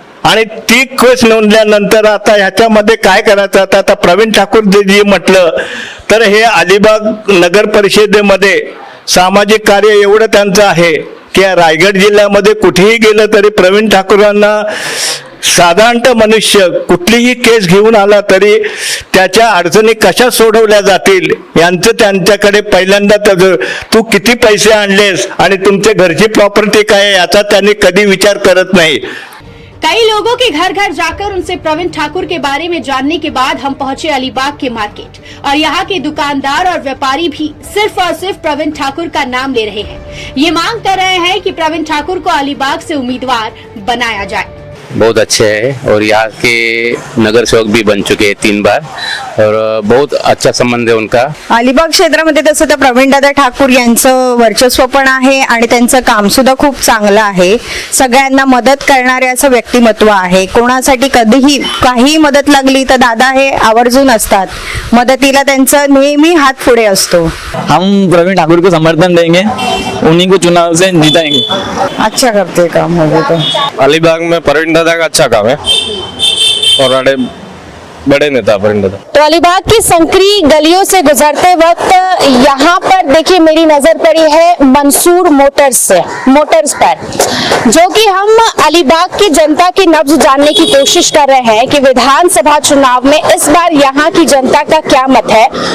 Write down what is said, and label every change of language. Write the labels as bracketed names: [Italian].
[Marathi] आणि ती केस नोंदल्यानंतर आता ह्याच्यामध्ये काय करायचं, आता प्रवीण ठाकूर जी म्हटलं तर हे अलिबाग नगर परिषदेमध्ये सामाजिक कार्य एवढं त्यांचं आहे की रायगड जिल्ह्यामध्ये कुठेही गेलं तरी प्रवीण ठाकूरांना साधारणतः मनुष्य कुठलीही केस घेऊन आला तरी त्याच्या अडचणी कशा सोडवल्या जातील यांचं त्यांच्याकडे पहिल्यांदा तू किती पैसे आणलेस आणि तुमच्या घरची प्रॉपर्टी काय आहे याचा त्यांनी कधी विचार करत नाही. [Hindi] कई लोगों के घर घर जाकर उनसे प्रवीण ठाकुर के बारे में जानने के बाद हम पहुंचे अलीबाग के मार्केट और यहाँ के दुकानदार और व्यापारी भी सिर्फ और सिर्फ प्रवीण ठाकुर का नाम ले रहे हैं. ये मांग कर रहे हैं कि प्रवीण ठाकुर को अलीबाग से उम्मीदवार बनाया जाए. बहुत अच्छे हैं और यहाँ के नगर सेवक भी बन चुके हैं 3 बार और बहुत अच्छा संबंध है उनका. [Marathi] अलिबाग क्षेत्रामध्ये तसं तर प्रवीणदादा ठाकूर यांचं वर्चस्व पण आहे आणि त्यांचं काम सुद्धा खूप चांगलं आहे. सगळ्यांना मदत करणारे असं व्यक्तिमत्व आहे. कोणासाठी कधीही काही मदत लागली तर दादा हे आवर्जून असतात. मदतीला त्यांचं नेहमी हात पुढे असतो. [Hindi] हम प्रवीण ठाकुर को समर्थन देंगे, उन्हीं को चुनाव से जिताएंगे. अच्छा करते काम हो तो. अलीबाग में प्रवीण दादा का अच्छा काम है और बड़े नेता प्रवीण दादा. तो अलीबाग की संकरी गलियों से गुजरते वक्त यहाँ पर देखिए मेरी नजर पड़ी है मंसूर मोटर्स पर, जो कि हम अलीबाग की जनता की नब्ज जानने की कोशिश कर रहे हैं कि विधानसभा चुनाव में इस बार यहाँ की जनता का क्या मत है.